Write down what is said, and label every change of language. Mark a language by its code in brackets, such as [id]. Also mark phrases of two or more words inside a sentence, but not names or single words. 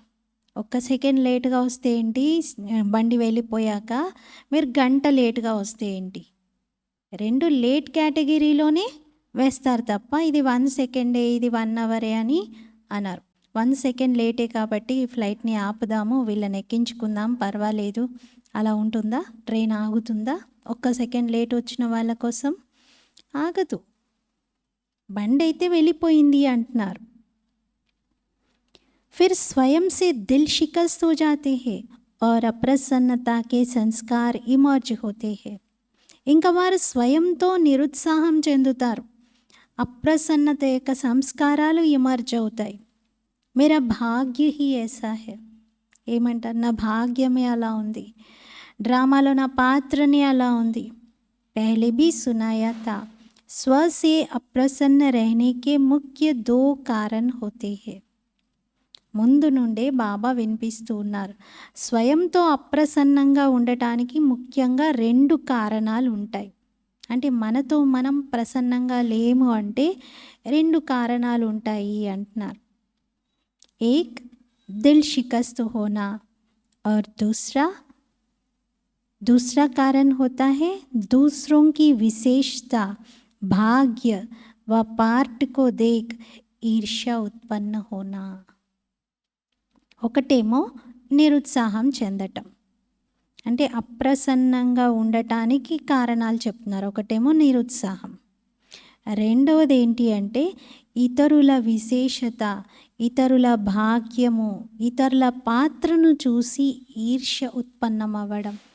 [te] ఒక్క సెకండ్ లేట్గా వస్తే ఏంటి, బండి వెళ్ళిపోయాక మీరు గంట లేట్గా వస్తే ఏంటి, రెండు లేట్ కేటగిరీలోనే వేస్తారు తప్ప ఇది 1 సెకండే ఇది 1 అవరే అని అన్నారు. 1 సెకండ్ లేటే కాబట్టి ఈ ఫ్లైట్ని ఆపుదాము, వీళ్ళని ఎక్కించుకుందాం పర్వాలేదు, అలా ఉంటుందా? ట్రైన్ ఆగుతుందా ఒక్క సెకండ్ లేట్ వచ్చిన వాళ్ళ కోసం? ఆగదు, బండి అయితే వెళ్ళిపోయింది అంటున్నారు. [hi] फिर स्वयं से दिल शिकस्त हो जाते हैं और अप्रसन्नता के संस्कार इमर्ज होते हैं. [te] ఇంకా వారు స్వయంతో నిరుత్సాహం చెందుతారు, అప్రసన్నత యొక్క సంస్కారాలు ఇమర్జ్ అవుతాయి. [hi] मेरा भाग्य ही ऐसा है. [te] ఏమంటారు, నా భాగ్యమే అలా ఉంది, డ్రామాలో నా పాత్రనే అలా ఉంది. [hi] पहले भी सुनाया था स्व से अप्रसन्न रहने के मुख्य 2 कारण होते हैं. [te] ముందు నుండే బాబా వినిపిస్తూ ఉన్నారు, స్వయంతో అప్రసన్నంగా ఉండటానికి ముఖ్యంగా 2 కారణాలు ఉంటాయి. అంటే మనతో మనం ప్రసన్నంగా లేము అంటే 2 కారణాలు ఉంటాయి అంటున్నారు. [hi] एक दिल शिकस्त होना और दूसरा कारण होता है दूसरों की विशेषता भाग्य व पार्ट को देख ईर्ष्या उत्पन्न होना. [te] ఒకటేమో నిరుత్సాహం చెందటం, అంటే అప్రసన్నంగా ఉండటానికి కారణాలు చెప్తున్నారు. ఒకటేమో నిరుత్సాహం, రెండవది ఏంటి అంటే ఇతరుల విశేషత, ఇతరుల భాగ్యము, ఇతరుల పాత్రను చూసి ఈర్ష్య ఉత్పన్నమవ్వడం.